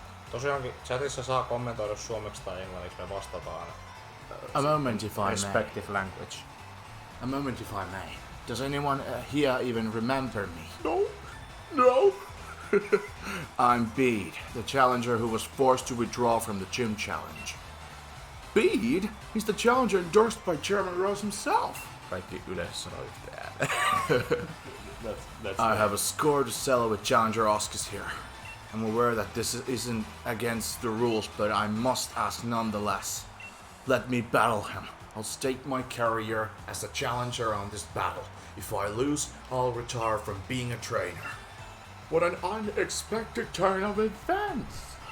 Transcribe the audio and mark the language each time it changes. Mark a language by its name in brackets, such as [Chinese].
[Finnish] Tosiaankin chatissa saa kommentoida suomeksi tai englanniksi, me vastataan. [English] A moment if I may. Respective language. A moment if I may. Does anyone here even remember me? No. I'm Bede, the challenger who was forced to withdraw from the gym challenge. Bede? He's the challenger endorsed by Chairman Rose himself. [Finnish] Kaikki yleissanoit täällä. [English] I have a score to settle with Challenger Oskis here. I'm aware that this isn't against the rules, but I must ask nonetheless. Let me battle him. I'll stake my career as a challenger on this battle. If I lose, I'll retire from being a trainer. What an unexpected turn of events!